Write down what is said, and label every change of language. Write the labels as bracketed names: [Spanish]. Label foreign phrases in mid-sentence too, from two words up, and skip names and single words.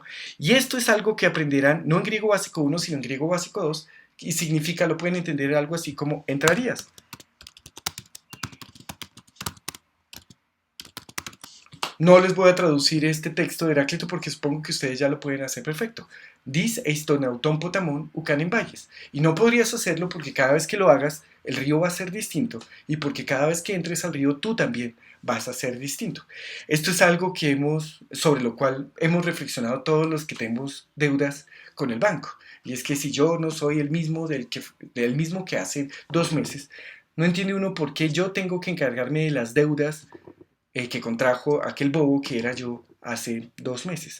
[Spanish] Y esto es algo que aprenderán no en griego básico 1, sino en griego básico 2, y significa, lo pueden entender algo así como entrarías. No les voy a traducir este texto de Heráclito porque supongo que ustedes ya lo pueden hacer perfecto. [Greek] δὶς ἐς τὸν αὐτὸν ποταμὸν οὐκ ἂν ἐμβαίης. [Spanish] Y no podrías hacerlo porque cada vez que lo hagas, el río va a ser distinto y porque cada vez que entres al río tú también vas a ser distinto. Esto es algo que sobre lo cual hemos reflexionado todos los que tenemos deudas con el banco. Y es que si yo no soy el mismo del mismo que hace 2 meses, no entiende uno por qué yo tengo que encargarme de las deudas que contrajo aquel bobo que era yo hace 2 meses.